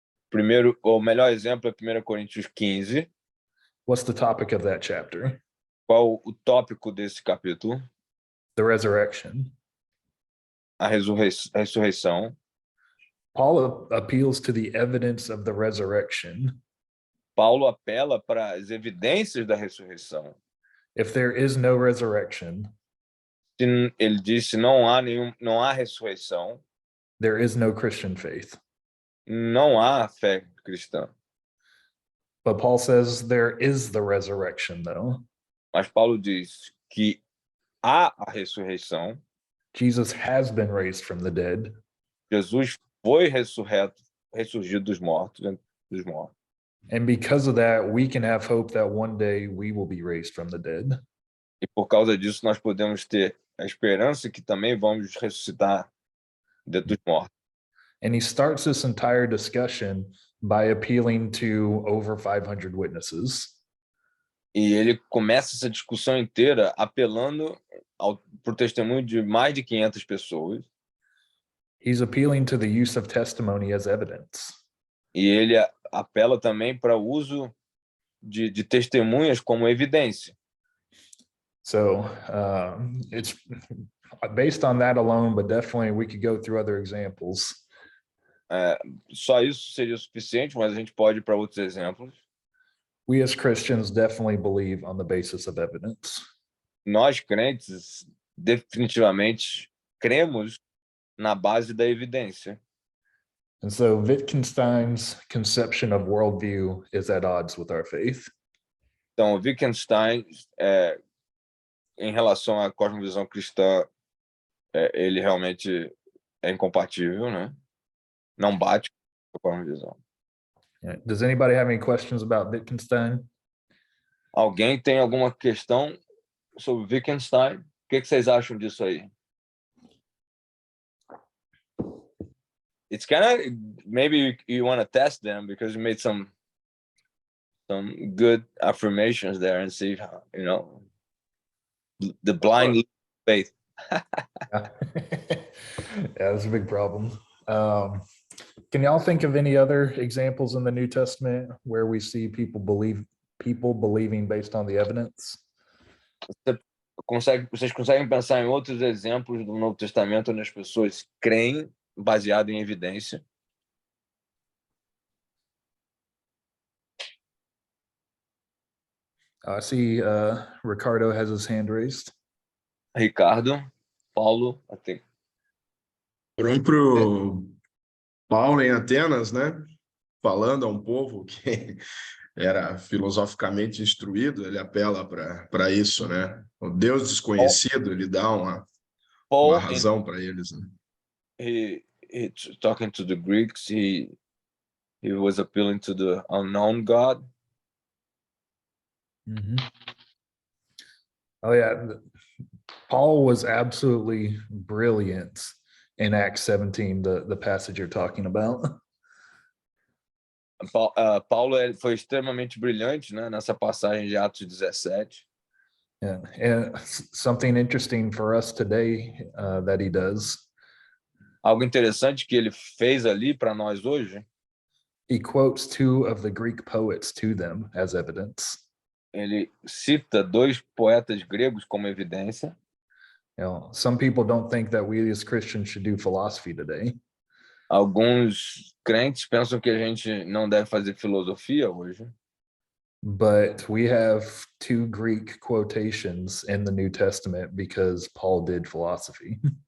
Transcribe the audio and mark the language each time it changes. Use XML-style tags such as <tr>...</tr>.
<pt>Primeiro, o melhor exemplo é 1 Coríntios 15.</pt> <en>What's the topic of that chapter?</en> <pt>Qual o tópico desse capítulo?</pt> <en>The resurrection.</en> <pt>A ressurreição.</pt> <en>Paul appeals to the evidence of the resurrection.</en> <pt>Paulo apela para as evidências da ressurreição.</pt> <en>If there is no resurrection,</en> <pt>Ele disse não há ressurreição,</pt> <en>there is no Christian faith.</en> <pt>não há fé cristã.</pt> <en>But Paul says there is the resurrection, though.</en> <pt>Mas Paulo diz que há a ressurreição.</pt> <en>Jesus has been raised from the dead.</en> <pt>Jesus foi ressurgido dos mortos.</pt> <en>And because of that, we can have hope that one day we will be raised from the dead.</en> <pt>E por causa disso, nós podemos ter a esperança que também vamos ressuscitar dos mortos.</pt> <en>And he starts this entire discussion by appealing to over 500 witnesses.</en> <pt>E ele começa essa discussão inteira apelando para o testemunho de mais de 500 pessoas.</pt> <en>He's appealing to the use of testimony as evidence.</en> <pt>E ele apela também para o uso de testemunhas como evidência.</pt> <en>So it's based on that alone, but definitely we could go through other examples.</en> <pt>Só isso seria suficiente, mas a gente pode ir para outros exemplos.</pt> <en>We as Christians definitely believe on the basis of evidence.</en> <pt>Nós, crentes, definitivamente cremos na base da evidência.</pt> <en>And so Wittgenstein's conception of worldview is at odds with our faith.</en> <pt>Então, Wittgenstein, em relação à cosmovisão cristã, ele realmente é incompatível, né? Não bate com a cosmovisão.</pt> <en>Yeah. Does anybody have any questions about Wittgenstein?</en> <pt>Alguém tem alguma questão sobre Wittgenstein? O que vocês acham disso aí?</pt> <en>It's kind of, maybe you want to test them because you made some good affirmations there and see how, you know, the blind faith. Yeah, that's a big problem. Can y'all think of any other examples in the New Testament where we see people believing based on the evidence?</en> <pt>Vocês conseguem pensar em outros exemplos do Novo Testamento onde as pessoas creem baseado em evidência?</pt> <en>I see Ricardo has his hand raised. Ricardo, Paulo, I think.</en> <pt>Pro Paulo em Atenas, né? Falando a um povo que era filosoficamente instruído, ele apela para isso, né? O Deus desconhecido, ele dá uma razão para eles, né?</pt> <en>He talking to the Greeks, he was appealing to the unknown God. Mm-hmm. Oh yeah, Paul was absolutely brilliant in Acts 17, the passage you're talking about.</en> <pt>Paulo foi extremamente brilhante, né, nessa passagem de Atos 17.</pt> <en>Yeah, and something interesting for us today that he does.</en> <pt>Algo interessante que ele fez ali para nós hoje.</pt> <en>He quotes two of the Greek poets to them as evidence.</en> <pt>Ele cita dois poetas gregos como evidência.</pt> <en>some people don't think that we as Christians should do philosophy today.</en> <pt>Alguns crentes pensam que a gente não deve fazer filosofia hoje,</pt> <en>But we have two Greek quotations in the New Testament because Paul did philosophy.</en>